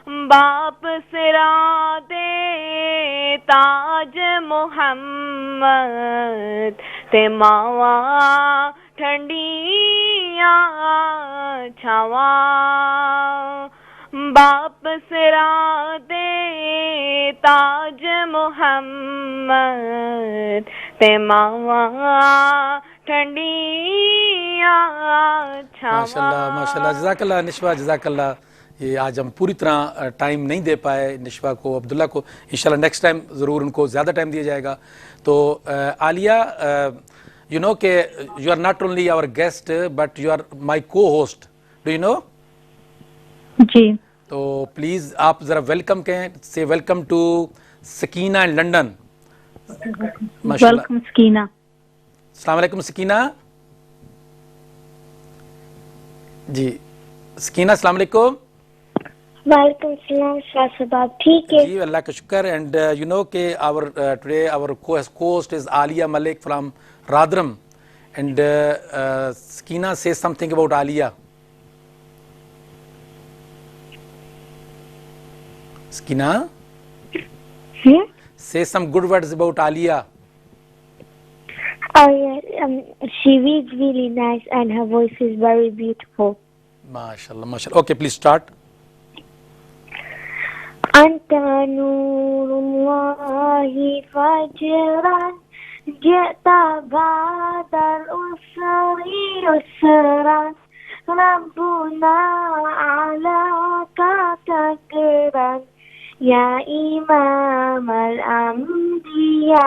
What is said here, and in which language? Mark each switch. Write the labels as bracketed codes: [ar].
[pa] باپ سرا دے تاج محمد تے ماواں ٹھنڈیاں چھاواں باپ سرا دے تاج محمد تے ماواں ٹھنڈیاں چھاواں. [ur] ماشاءاللہ ماشاءاللہ جزاک اللہ نشوہ، جزاک اللہ. یہ آج ہم پوری طرح ٹائم نہیں دے پائے نشوہ کو، عبداللہ کو. انشاءاللہ نیکسٹ ٹائم ضرور ان کو زیادہ ٹائم دیا جائے گا. [en] تو Alia you know کہ you are not only our guest but you are my cohost, do you know? [ur] جی. تو پلیز آپ ذرا ویلکم کہیں، [en] Say welcome to Sakina in London. [ur] ماشاءاللہ. ویلکم سکینہ. السلام علیکم سکینہ. جی سکینہ السلام علیکم. وعلیکم السلام. شاہ صاحب آپ ٹھیک ہے؟ جی اللہ کا شکر. [en] And you know کہ our today our co-host is Alia Malik from Radram, and Sakina says something about Alia. Sakina, say some good words about Alia. Oh yeah, she reads really nice and her voice is very beautiful. MashaAllah, MashaAllah. Okay, please start. [ar] أنت نور الله فجرا جئت بعد العسر يسرا ربنا علاك تكرا يا إمام الأنبياء